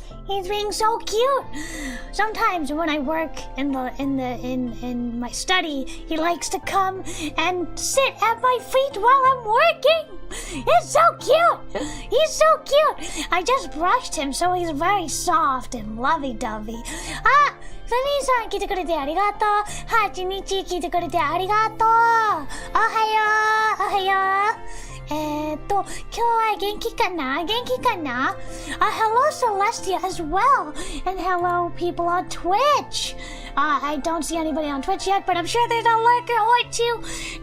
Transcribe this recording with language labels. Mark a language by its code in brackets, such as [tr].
[en] He's being so cute. Sometimes when I work in my study, he likes to come and sit at my feet while I'm working. It's so cute. He's so cute. I just brushed him, so he's very soft and lovey-dovey. [ja] Ah, Sunny-san 来てくれてありがとう。8日来てくれてありがとう。おはよう。おはよう。今日は元気かな？元気かな？ [en] Hello Celestia as well, and hello people on Twitch. I don't see anybody on Twitch yet, but I'm sure there's a lurker or two.